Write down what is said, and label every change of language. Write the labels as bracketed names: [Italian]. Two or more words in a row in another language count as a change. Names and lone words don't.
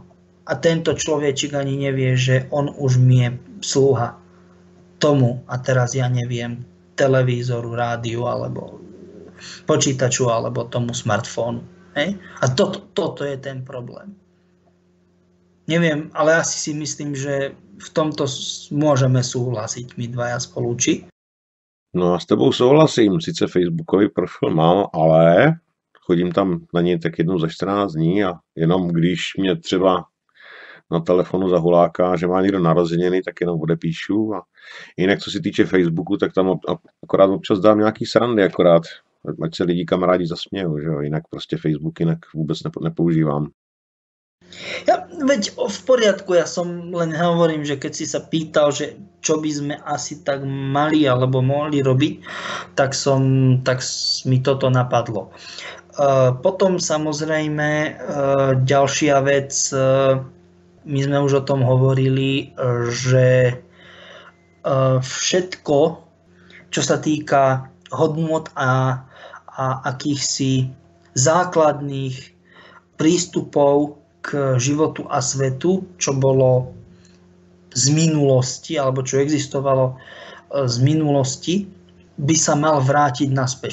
[Slovak] A tento človečik ani nevie, že on už mi je slúha tomu, a teraz ja neviem, televízoru, rádiu, alebo počítaču, alebo tomu smartfónu. Hej? A toto je ten problém. Neviem, ale asi si myslím, že v tomto môžeme súhlasiť my dvaja spolu, či? [Czech] No a s tebou souhlasím, sice Facebookový profil mám, ale chodím tam na něj tak jednou za 14 dní a jenom když mě třeba na telefonu zahuláká, že má někdo narozeniny, tak jenom odepíšu. A jinak, co se týče Facebooku, tak tam akorát občas dám nějaký srandy, akorát ať se lidi kamarádi zasmějou, že jo? Jinak prostě Facebook jinak vůbec nepoužívám. [Slovak] Ja, veď v poriadku, ja som len hovorím, že keď si sa pýtal, že čo by sme asi tak mali alebo mohli robiť, tak mi toto napadlo. Potom samozrejme ďalšia vec, my sme už o tom hovorili, že všetko, čo sa týka hodnôt a akýchsi základných prístupov k životu a svetu, čo bolo z minulosti, alebo čo existovalo z minulosti, by sa mal vrátiť naspäť.